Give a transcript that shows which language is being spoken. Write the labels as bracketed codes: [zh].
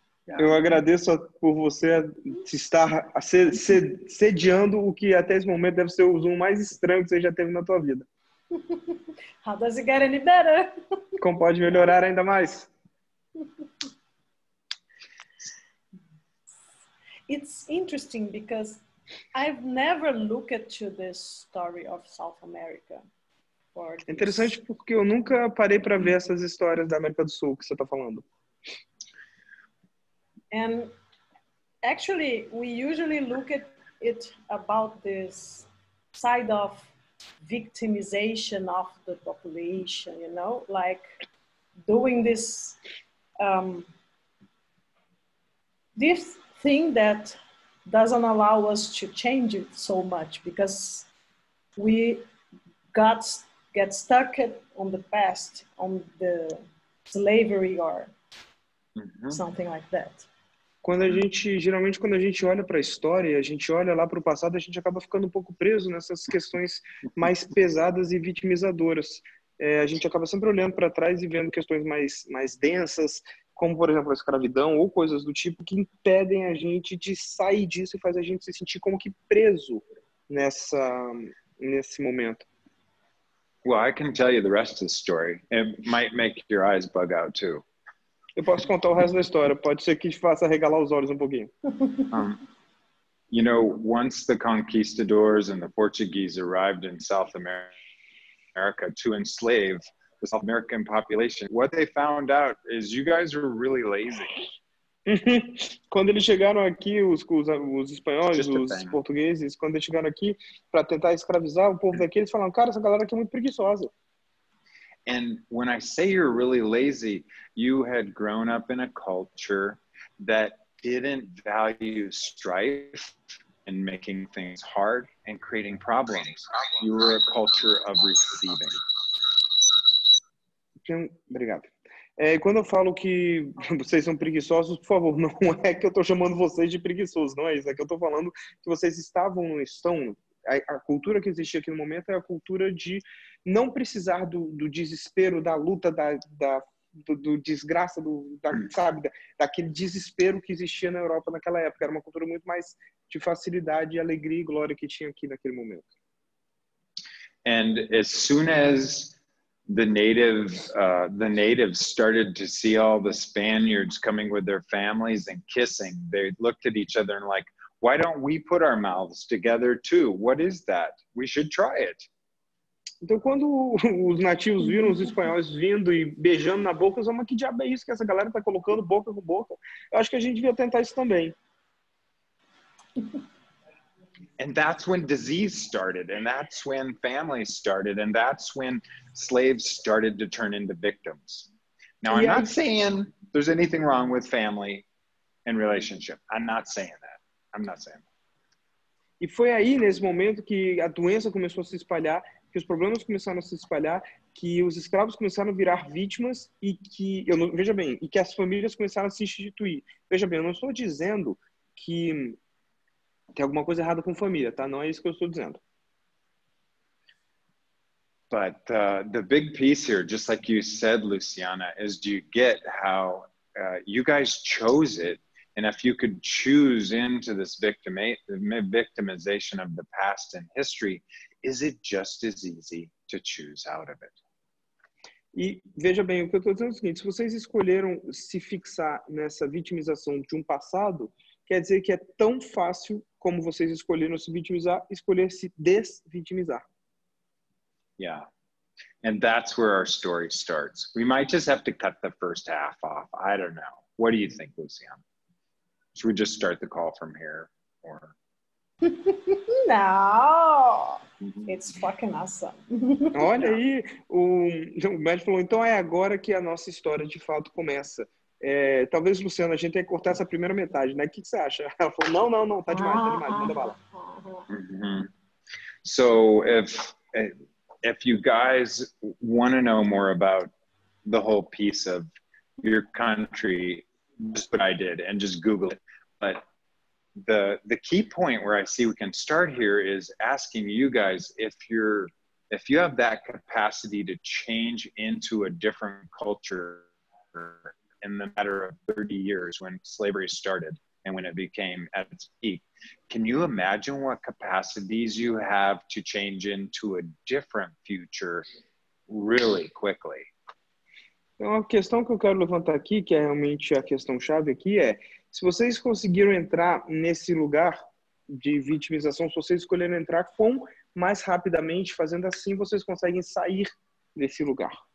[pt] Yeah. Eu agradeço por você estar sediando o que até esse momento deve ser o Zoom mais estranho que você já teve na tua vida. [en] How does it get any better? [pt] Como pode melhorar ainda mais? [en] It's interesting because I've never looked to this story of South America. [pt] É interessante porque eu nunca parei para ver essas histórias da América do Sul que você está falando. [en] And actually, we usually look at it about this side of victimization of the population, you know, like doing this this thing that doesn't allow us to change it so much because we get stuck on the past, on the slavery or something like that. [pt] Geralmente quando a gente olha para a história, a gente olha lá para o passado, a gente acaba ficando um pouco preso nessas questões mais pesadas e vitimizadoras. A gente acaba sempre olhando para trás e vendo questões mais densas, como por exemplo a escravidão ou coisas do tipo que impedem a gente de sair disso e faz a gente se sentir como que preso nesse momento. [en] Well, I can tell you the rest of the story. It might make your eyes bug out too. [pt] Eu posso contar o resto da história. Pode ser que te faça regalar os olhos um pouquinho. [en] You know, once the conquistadors and the Portuguese arrived in South America to enslave the South American population, what they found out is you guys were really lazy. [pt] Quando eles chegaram aqui, os espanhóis, os portugueses, quando eles chegaram aqui para tentar escravizar o povo daqui, eles falaram, cara, essa galera aqui é muito preguiçosa. [en] And when I say you're really lazy, you had grown up in a culture that didn't value strife and making things hard and creating problems. You were a culture of receiving. [pt] Obrigado. Quando eu falo que vocês são preguiçosos, por favor, não é que eu estou chamando vocês de preguiçosos, não é isso. É que eu estou falando que vocês estão. A cultura que existe aqui no momento é a cultura de não precisar do desespero, da luta, do desgraça, daquele desespero que existia na Europa naquela época. Era uma cultura muito mais de facilidade, alegria e glória que tinha aqui naquele momento. [en] And as soon as the natives started to see all the Spaniards coming with their families and kissing, they looked at each other and like, why don't we put our mouths together too? What is that? We should try it. [pt] Então, quando os nativos viram os espanhóis vindo e beijando na boca, eles falaram, mas que diabo é isso que essa galera está colocando boca com boca? Eu acho que a gente devia tentar isso também. [en] And that's when disease started, and that's when families started, and that's when slaves started to turn into victims. Now, I'm not saying there's anything wrong with family and relationship. I'm not saying that. I'm not saying that. [pt] E foi aí, nesse momento, que a doença começou a se espalhar, que os problemas começaram a se espalhar, que os escravos começaram a virar vítimas e que, veja bem, e que as famílias começaram a se instituir. Veja bem, eu não estou dizendo que tem alguma coisa errada com família, tá? Não é isso que eu estou dizendo. [en] But the big piece here, just like you said, Luciana, is do you get how you guys chose it? And if you could choose into this victimization of the past and history, is it just as easy to choose out of it? [pt] E veja bem, o que eu estou dizendo é o seguinte, se vocês escolheram se fixar nessa vitimização de um passado, quer dizer que é tão fácil como vocês escolheram se vitimizar, escolher se desvitimizar. Yeah. [en] And that's where our story starts. We might just have to cut the first half off. I don't know. What do you think, Luciana? Should we just start the call from here? Or... No. It's fucking awesome. [pt] Olha aí, o Matt falou, então é agora que a nossa história de fato começa. Talvez, Luciana, a gente tenha que cortar essa primeira metade, né? O que você acha? Ela falou, não, tá demais, manda bala. Mm-hmm. [en] So if you guys want to know more about the whole piece of your country, just what I did and just Google it. But the key point where I see we can start here is asking you guys if you have that capacity to change into a different culture in the matter of 30 years when slavery started and when it became at its peak. Can you imagine what capacities you have to change into a different future really quickly? [pt] Então, a questão que eu quero levantar aqui, que é realmente a questão-chave aqui, se vocês conseguiram entrar nesse lugar de vitimização, se vocês escolheram entrar, quão mais rapidamente, fazendo assim, vocês conseguem sair desse lugar.